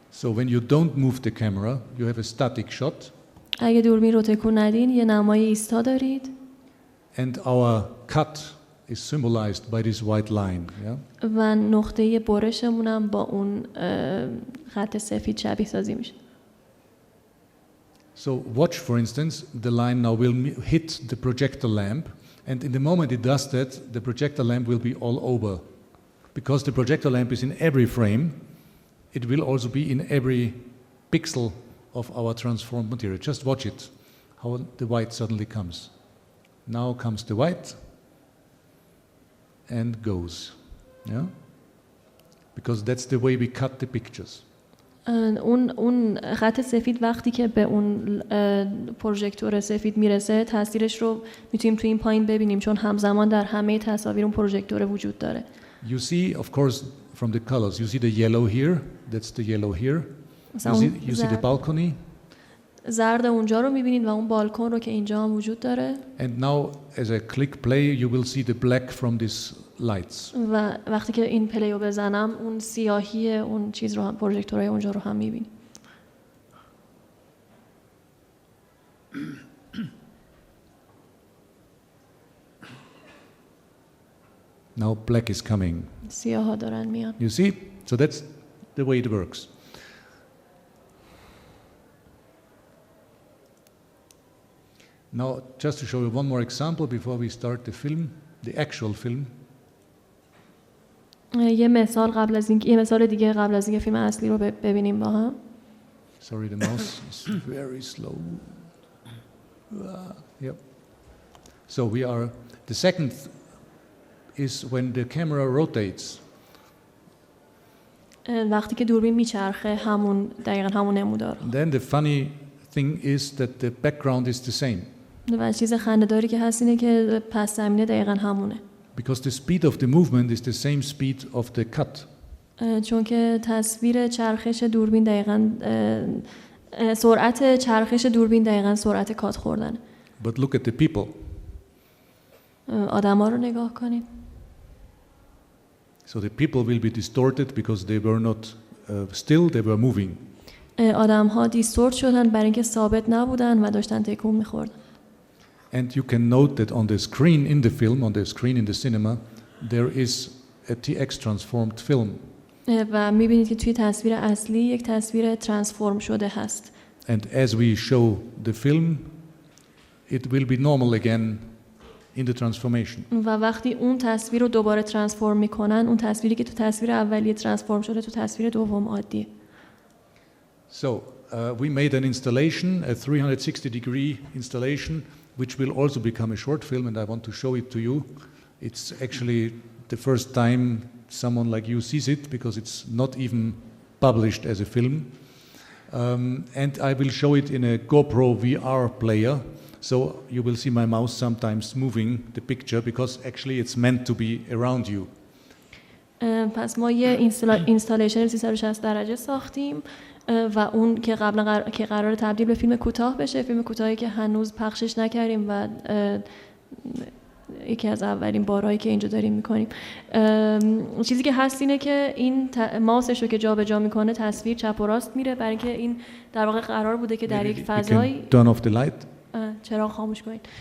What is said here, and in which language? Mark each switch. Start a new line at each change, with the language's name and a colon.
English: So when you don't move the camera, you have a static shot.
Persian: اگه دوربین رو تکون ندین یه نمای ایستا دارید.
English: And our cut is symbolized by this white line. Yeah?
Persian: و نقطه برشمون هم با اون خط سفید شبیه سازی میشه.
English: So watch, for instance, the line now will hit the projector lamp, and in the moment it does that, the projector lamp will be all over. Because the projector lamp is in every frame, it will also be in every pixel of our transformed material. Just watch it, how the white suddenly comes. Now comes the white and goes. Yeah? Because that's the way we cut the pictures.
Persian: اون خط سفید وقتی که به اون پروژکتور سفید میرسه تاثیرش رو میتونیم تو این پایین ببینیم چون همزمان در همه تصاویر اون پروژکتور وجود داره.
English: You see, of course, from the colors, you see the yellow here, that's the yellow here. You see the balcony.
Persian: زرد اونجا رو میبینید و اون بالکن رو که اینجا هم وجود داره.
English: And now as I click play, you will see the black from these lights.
Persian: و وقتی که این پلی رو بزنم اون سیاهی اون چیز رو هم پروژکتورهای اونجا رو هم میبینید.
English: Now black is coming.
Persian: سیاه ها دارن میان.
English: You see? So that's the way it works. Now, just to show you one more example before we start the film, the actual film.
Persian: یه مثال دیگه قبل از اینکه فیلم اصلی رو ببینیم با هم.
English: Sorry, the mouse is very slow. Yep. So we are. The second is when the camera rotates.
Persian: وقتی که دوربین میچرخه دقیقاً همون نمودار.
English: Then the funny thing is that the background is the same.
Persian: و چیز خنده‌داری که هست اینه که پس زمینه دقیقاً همونه.
English: Because the speed of the movement is the same speed of the cut.
Persian: چون که تصویر چرخش دوربین دقیقاً سرعت چرخش دوربین دقیقاً سرعت کات خوردن.
English: But look at the people.
Persian: آدما رو نگاه کنید.
English: So the people will be distorted because they were not still, they were moving.
Persian: آدم‌ها دیستورت شدن برای اینکه ثابت نبودن و داشتن تکون می‌خوردن.
English: And you can note that on the screen in the film, on the screen in the cinema, there is a TX transformed film.
Persian: و می‌بینید که توی تصویر اصلی یک تصویر ترانسفورم شده هست.
English: And as we show the film, it will be normal again in the transformation.
Persian: و وقتی اون تصویر رو دوباره ترانسفورم می‌کنن، اون تصویری که تو تصویر اولیه ترانسفورم شده تو تصویر دوم عادیه.
English: So we made an installation, a 360-degree installation, which will also become a short film, and I want to show it to you. It's actually the first time someone like you sees it, because it's not even published as a film. And I will show it in a GoPro VR player, so you will see my mouse sometimes moving the picture, because actually it's meant to be around you.
Persian: پس ما یه اینستالیشن 360 درجه ساختیم و اون که که قرار تبدیل به فیلم کوتاه بشه، فیلم کوتاهی که هنوز پخشش نکردیم و یکی از اولین بارهایی که اینجا داریم میکنیم. چیزی که هست اینه که این ماوسش رو که جابجا میکنه تصویر چپ و راست میره، برای اینکه این در واقع قرار بوده که در یک فضایی چراغ خاموش کنید.